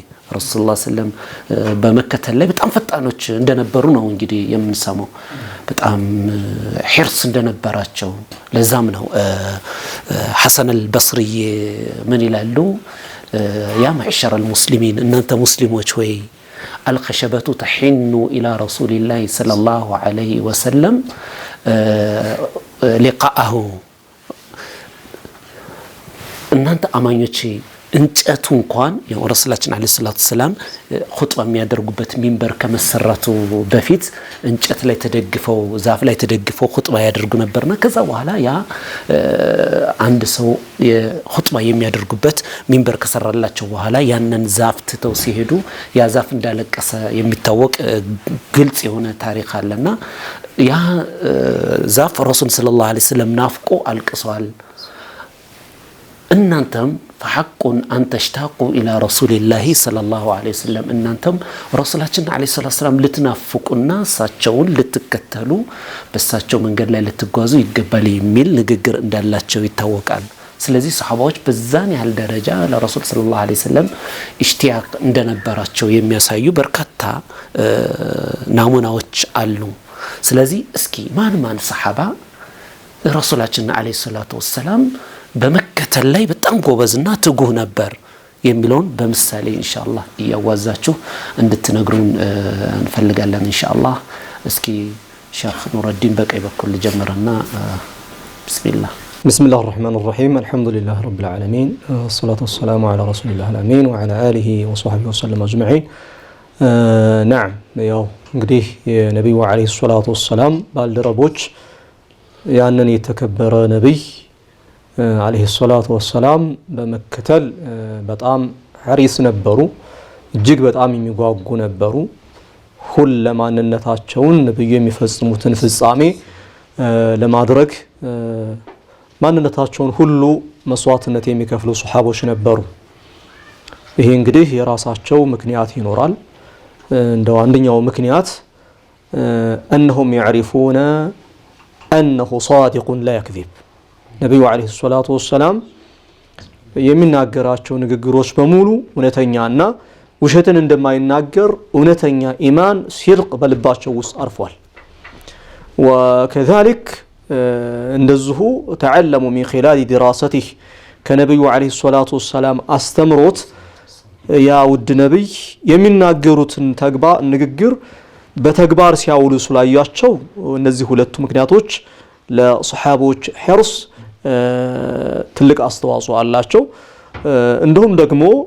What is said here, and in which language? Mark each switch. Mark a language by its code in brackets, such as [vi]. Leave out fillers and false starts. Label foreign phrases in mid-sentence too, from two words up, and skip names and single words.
[am] ረሱላህ ሰለም በመከተል ላይ በጣም ፈጣኖች እንደነበሩ ነው እንግዲህ የምንሰማው። በጣም ሒርስ እንደነበራቸው ለዛም ነው ሐሰን አልበስሪ ምን ይላሉ? [ar] يا معشر المسلمين [am] እናንተ ሙስሊሞች ሆይ [ar] الخشبة تحن إلى رسول الله صلى الله عليه وسلم لقاءه እናንተ [am] አማኞች እንጨቱ እንኳን ያው ረሱላችን [ar] عليه الصلاة والسلام [am] ኹጥባ የሚያደርጉበት ሚንበር ከመሰራቱ በፊት እንጨት ላይ ተደግፈው ዛፍ ላይ ተደግፈው ኹጥባ ያደርጉ ነበርና ከዛ በኋላ ያ አንድ ሰው ኹጥባ የሚያደርጉበት ሚንበር ከሰራላቸው በኋላ ያንን ዛፍ ትተው ሲሄዱ ያ ዛፍ እንዳለቀሰ የሚታወቅ ግልጽ የሆነ ታሪክ አለና ያ ዛፍ ረሱል [ar] صلى الله عليه وسلم [am] ናፍቆ አልቅሷል። እናንተም [ar] فحق أن تشتاقوا إلى رسول الله صلى الله عليه وسلم [am] እናንተም ረሱላችን [ar] عليه الصلاة والسلام [am] ልትናፍቁና ሳቸውን ልትከተሉ በሳቸው መንገድ ላይ ልትጓዙ ይገባል የሚል ንግግር እንዳላቸው ይታወቃል። ስለዚህ ሱሐባዎች በዛን ያህል ደረጃ ለረሱል [ar] صلى الله عليه وسلم [am] ኢሽቲያቅ እንደነበራቸው የሚያሳዩ በርካታ ናሙናዎች አሉ። ስለዚህ እስኪ ማን ሱሐባ ረሱላችን [ar] عليه الصلاة والسلام [am] በመከተል ላይ በጣም ጎበዝና ትጉህ ነበር የሚለውን በምሳሌ ኢንሻአላህ ያዋዛችሁ እንድትነግሩን እንፈልጋለን ኢንሻአላህ። እስኪ ሼኽ ኑረዲን በቀይ በኩል ጀመረና ቢስሚላህ [ar] بسم الله الرحمن الرحيم الحمد لله رب العالمين والصلاة والسلام على رسول الله الأمين وعلى آله وصحبه وسلم أجمعين. [am] نعم ያው እንግዲህ የነብዩ [ar] عليه الصلاة والسلام [am] ባልደረቦች ያንን የተከበረ ነብይ [ar] عليه الصلاة والسلام [am] በመከተል በጣም ሐሪስ ነበሩ፣ እጅግ በጣም የሚጓጉ ነበሩ። ሁለማንነታቸውን ነብዩ የሚፈጽሙትን ፍጻሜ ለማድረግ ማንነታቸውን ሁሉ መስዋዕትነት የሚከፍሉ ሱሐቦች ነበሩ። ይሄ እንግዲህ የራሳቸው ምክንያት ይኖራል። እንደው አንደኛው ምክንያት [ar] أنهم يعرفون أنه صادق لا يكذب [am] ነብዩ [ar] عليه الصلاة والسلام [am] የሚናገራቸው ንግግሮች በሙሉ እውነተኛና ውሸትን እንደማይናገር እውነተኛ ኢማን ሲድቅ በልባቸው ውስጥ አርፏል። وكذلك እንደዚሁ [ar] تعلموا من خلال دراسته [am] ከነብዩ [ar] عليه الصلاة والسلام [am] አስተምሮት ያ ውድ ነብይ የሚናገሩትን ንግግር በተግባር ሲያውሉ ስላያቸው እነዚህ ሁለቱ ምክንያቶች ለሱሐቦች ሒርስ ትልቅ አስተዋጽኦ አላቸው። እንዲሁም ደግሞ